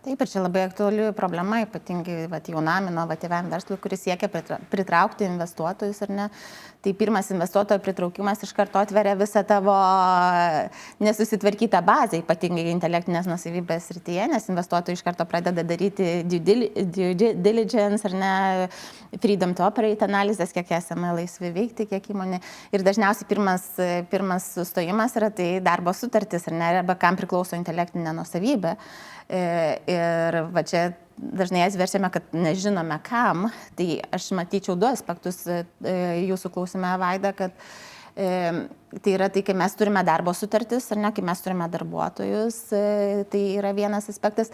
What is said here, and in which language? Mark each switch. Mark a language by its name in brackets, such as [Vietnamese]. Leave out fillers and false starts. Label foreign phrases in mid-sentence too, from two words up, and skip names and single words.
[Lithuanian] Taip, ir čia labai aktuali problema, ypatingai jaunam inovatyviam verslui, kuris siekia pritraukti investuotojus, ar ne. Tai pirmas investuotojo pritraukimas iš karto atveria visą tavo nesusitvarkytą bazę, ypatingai intelektinės nuosavybės srityje, nes investuotojai iš karto pradeda daryti [English] due diligence, [Lithuanian] ar ne, [English] freedom to operate [Lithuanian] analizės, kiek esame laisvi veikti, kiek įmonė. Ir dažniausiai pirmas sustojimas yra tai darbo sutartis, ar ne, arba kam priklauso intelektinė nuosavybė. Ir va čia dažnai atsversime, kad nežinome kam, tai aš matyčiau du aspektus jūsų klausime, Vaida, kad tai yra tai, kai mes turime darbo sutartis, ar ne, kai mes turime darbuotojus, tai yra vienas aspektas.